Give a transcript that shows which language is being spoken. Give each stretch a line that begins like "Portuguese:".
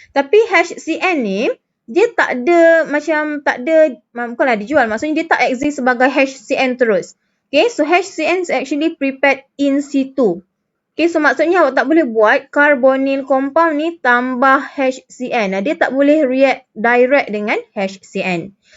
Malay: Tapi HCN ni dia tak ada bukanlah dijual, maksudnya dia tak exist sebagai HCN terus.
English: Okay, so HCN is actually prepared in situ.
Malay: Okay, so maksudnya awak tak boleh buat karbonil compound ni tambah HCN. Dia tak boleh react direct dengan HCN.